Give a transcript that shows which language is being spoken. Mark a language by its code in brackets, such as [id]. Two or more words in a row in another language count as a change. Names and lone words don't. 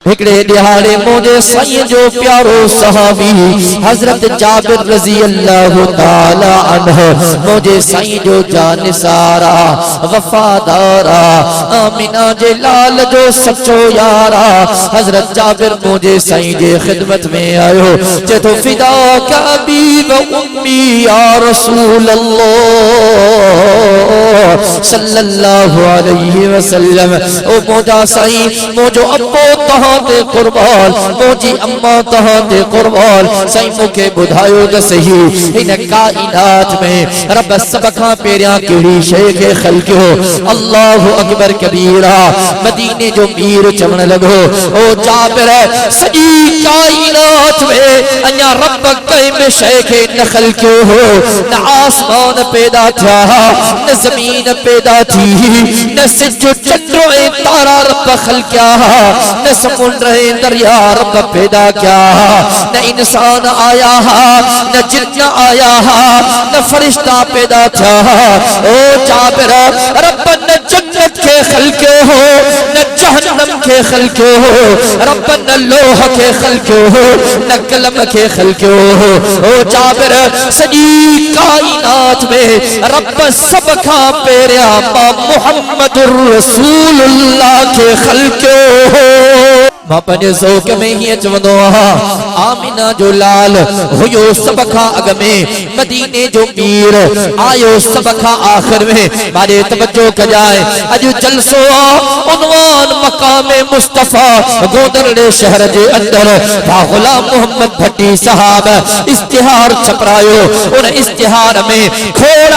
[sd] हिकड़े दिहाड़े मुझे साईं जो प्यारो सहाबी हजरत जाबिर [ar] رضي الله تعالى عنه [sd] मुझे साईं जो जानिसारा वफादारा आमिना जे लाल जो सच्चो यारा हजरत जाबिर मुझे साईं जे खिदमत में आयो जे तो [ar] فداك أبي وأمي يا رسول الله صلى الله عليه وسلم [sd] ओ मोजा साईं मोजो अब्बो तहां ते कुर्बान मोजी अम्मा तहां ते कुर्बान साईं मुखे बुधायो त सही इन कायनात में रब सब खां पेरियां केड़ी शय के खलकियो [ar] الله أكبر كبيرا [sd] मदीने जो मीर चवण लगो ओ जाबिर सजी कायनात में अन्या रब कई में शय के न खलकियो हो न आसमान पैदा था न जमीन पैदा थी न सिज चंद्र ए तारा रब खलकिया न समुद्र दरिया रब पैदा किया न इंसान आया न जिन्न आया न फरिश्ता पैदा था ओ जाबिर रब न जन्नत के खलके हो न जहन्नम के खलके हो रब न लोह के खलके हो न कलम के खलके हो ओ जाबिर सजी कायनात में रब सब खां पेरिया [ar] محمد رسول الله [sd] के खलके हो मां पंहिंजे ज़ौक़ में हीअं चवंदो आहियां आमिना जो लाल हुयो सब खां अॻ में मदीने जो मीर आयो सब खां आख़िर में मारे तवज्जो कजाए अॼु जलसो उनवान मकाम मुस्तफा गोंदरड़े शहर जे अंदर गुलाम मोहम्मद भट्टी साहब इश्तिहार छपरायो उन इश्तिहार में खोड़